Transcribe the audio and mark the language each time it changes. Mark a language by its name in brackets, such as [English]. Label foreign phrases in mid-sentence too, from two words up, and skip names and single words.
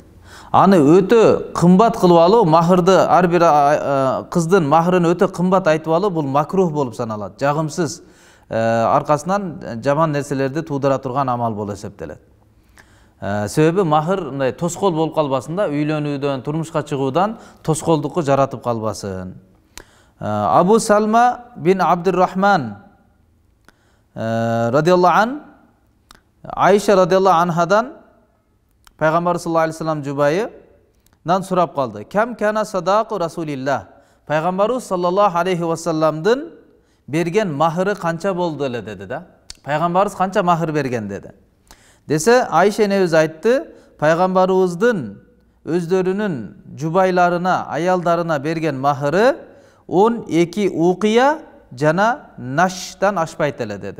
[Kyrgyz] Аны өтө кымбат кылып алуу, махырды ар бир кыздын махырын өтө кымбат айтып алуу бул макрух болуп саналат. Жагымсыз, аркасынан жаман нерселерди туудура турган амал болуп эсептелет. Себеби махыр мындай тоскоол болуп калбасын да, үйлөнүүдөн, турмушка чыгуудан тоскоолдукку жаратып калбасын. Абу Салма бин Абдуррахман [Arabic] رضي الله عن, [Kyrgyz] Айша [Arabic] رضي الله عنها [Kyrgyz] Пайгамбар [Arabic] صلى الله عليه وسلم [Kyrgyz] жубайынан сурап калды. [Arabic] كم كان صداق رسول الله. [Kyrgyz] Пайгамбарыбыз [Arabic] صلى الله عليه وسلم [Kyrgyz] берген махыры канча болду эле деди да. Пайгамбарыбыз канча махыр берген деди. Десе Айша энебиз айтты, пайгамбарыбыздын өздөрүнүн жубайларына, аялдарына берген махыры 12 уқия жана наштан ашпайт эле деди.